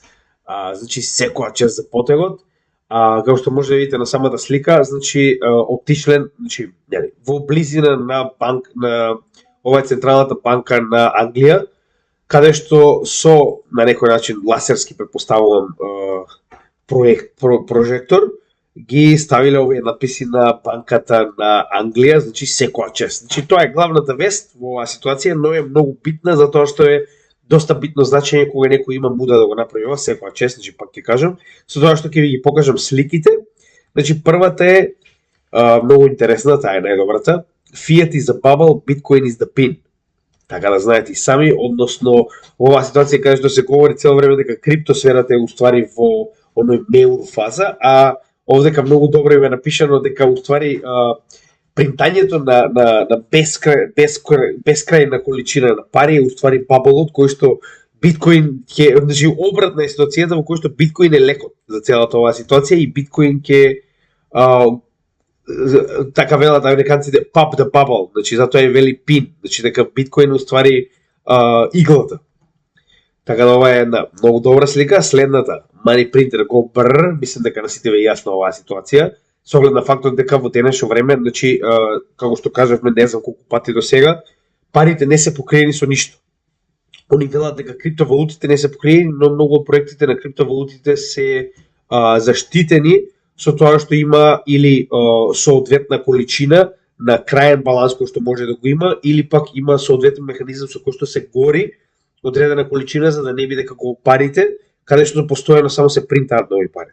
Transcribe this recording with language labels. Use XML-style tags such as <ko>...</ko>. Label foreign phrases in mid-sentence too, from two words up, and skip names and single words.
<mk>значи секоја чест за потегот, како што може да видите на самата слика, значи отишле, значи во близина на ова е Централната банка на Англија, каде што со, на некој начин, ласерски предпоставувам прожектор, ги ставиле овие надписи на банката на Англија, значи секоја чест. Значи тоа е главната вест во оваа ситуација, но е многу битна затоа што е доста битно значење кога некој има муда да го направи ова, секоја чест, значи пак ќе кажам, со тоа што ќе ви ги покажам сликите. Значи првата е многу интересна, таа е најдобрата.</mk> <en>Fiat is a bubble, Bitcoin is the pin.</en> <mk>Така да знаете и сами, односно во оваа ситуација каде што се говори цело време дека криптосферата е уствари во оној меур фаза, а овдека многу добро е напишано дека уствари принтањето на бескрајна количина на пари е уствари баболот кој што Биткоин ќе, значи обратна е ситуацијата во кој што Биткоин е лекот за целата оваа ситуација и Биткоин ќе така велат американците</mk> <en>pop the bubble,</en> <mk>значи затоа е вели пин, значи дека биткоин уствари иглата. Така да ова е една многу добра слика. Следната,</mk> <en>money printer go brr,</en> <mk>мислам дека на сите ве јасна оваа ситуација, со оглед на фактот дека во денешно време, значи како што кажавме не знам колку пати до сега, парите не се покриени со ништо. Они велат дека криптовалутите не се покриени, но многу од проектите на криптовалутите се заштитени со тоа што има или соодветна количина на краен баланс кој што може да го има, или пак има соодветен механизам со кој што се гори одредена количина за да не биде како парите, каде што постојано само се принтаат нови пари.</mk>